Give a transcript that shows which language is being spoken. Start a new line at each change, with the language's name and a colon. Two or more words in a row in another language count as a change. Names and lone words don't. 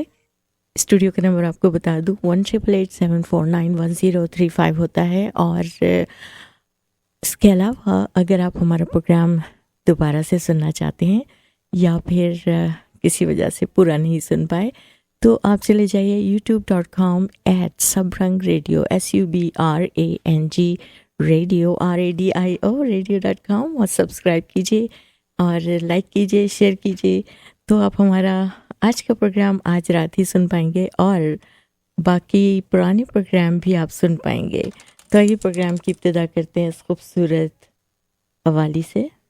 Urdu: اسٹوڈیو کا نمبر آپ کو بتا دوں 18887491035 ہوتا ہے. اور اس کے علاوہ اگر آپ ہمارا پروگرام دوبارہ سے سننا چاہتے ہیں یا پھر کسی وجہ سے پورا نہیں سن پائے، تو آپ چلے جائیے youtube.com/sabrang radio SUBRANG radio RADIO radio.com اور سبسکرائب کیجیے اور لائک کیجیے، شیئر کیجیے. تو آپ ہمارا آج کا پروگرام آج رات ہی سن پائیں گے اور باقی پرانے پروگرام بھی آپ سن پائیں گے. تو یہ پروگرام کی ابتدا کرتے ہیں اس خوبصورت قوالی سے.